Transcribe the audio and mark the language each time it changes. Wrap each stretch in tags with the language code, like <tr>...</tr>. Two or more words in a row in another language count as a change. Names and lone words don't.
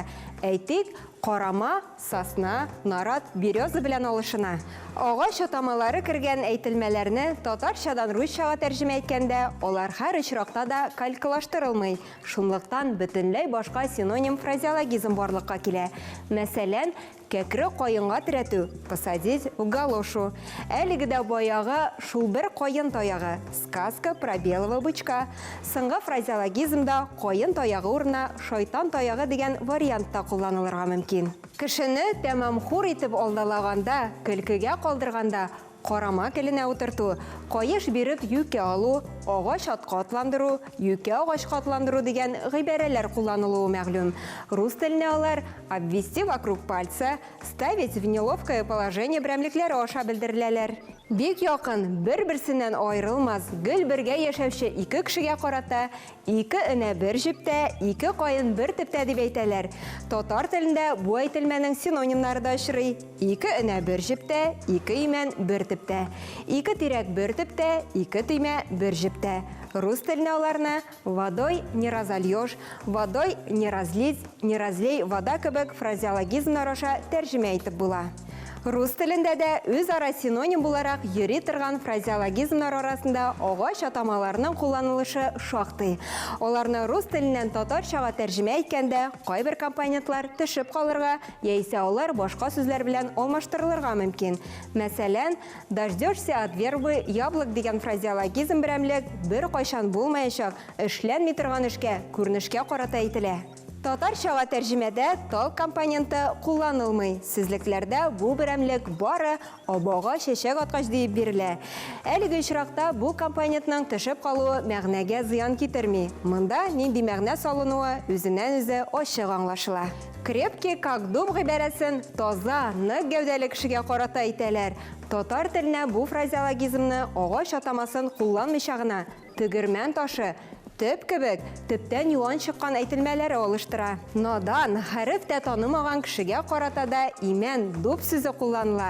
<tt>Әйтик, карама, сосна, нарат, береза белән алышына. Агач атамалары кергән әйтелмәләрне татарчадан русчага тәрҗемә иткәндә, алар һәр очракта да калькалаштырылмый. Шунлыктан бөтенләй башка синоним фразеологизм барлыкка килә. Мәсәлән, кәкре каенга тирәтү,</tt> <ru>посадить в галошу.</ru> <tt>Әлеге дә баягы шул бер каен таягы,</tt> <ru>сказка про белого бычка.</ru> <tt>Соңгы фразеологизмда каен таягы урынына шайтан таягы дигән вариантта кулланылырга мөмкин. Кешене тәмам хур итеп алдалаганда, көлкегә калдырганда, карама келенә утырту, каеш биреп юкә алу, агач атка атландыру, юкә агачка атландыру дигән гыйбарәләр кулланылуы мәгълүм. Рус теленә алар</tt> <ru>обвести вокруг пальца, ставить в неловкое положение</ru> <tt>берәмлекләре аша белдереләләр. Бик якын, бер-берсеннән аерылмас, гел бергә яшәүче ике кешегә карата, ике энә бер җептә, ике каен бер төптә дип әйтәләр. Татар телендә бу әйтелмәнең синонимнары да очрый. Ике энә бер җептә, ике имән бер төптә. Ике тирәк бер төптә, ике төймә бер җептә. Рус теленә аларны</tt> <ru>водой не разольешь, водой не разлить, не разлей вода</ru> <tt>кебек фразеологизмнар аша тәрҗемә итеп була. Рус телендә дә үзара синоним буларак йөри торган фразеологизмнар арасында агач атамаларының кулланылышы шактый. Аларны рус теленнән татарчага тәрҗемә иткәндә кайбер компонентлар төшеп калырга, яисә алар башка сүзләр белән алмаштырылырга мөмкин. Мәсәлән,</tt> <ru>дождешься от вербы яблок</ru> <tt>дигән фразеологизм берәмлек бер кайчан булмаячак, эшләнми торган эшкә, күренешкә карата әйтелә. Татарчага тәрҗемәдә тал компоненты кулланылмый. Сүзлекләрдә бу берәмлек бары абага чәчәк аткач дип бирелә. Әлеге очракта бу компонентның төшеп калуы мәгънәгә зыян китерми. Монда нинди мәгънә салынуы үзеннән-үзе ачык аңлашыла.</tt> <ru>Крепкий как дуб</ru> <tt>гыйбарәсен таза, нык гәүдәле кешегә карата әйтәләр. Татар теленә бу фразеологизмны агач атамасын кулланмыйча гына тегермән ташы, төп кебек, төптән юан чыккан әйтелмәләре алыштыра. Надан, хәрефтә танымаган кешегә карата да имән, дуб сүзе кулланыла.</tt>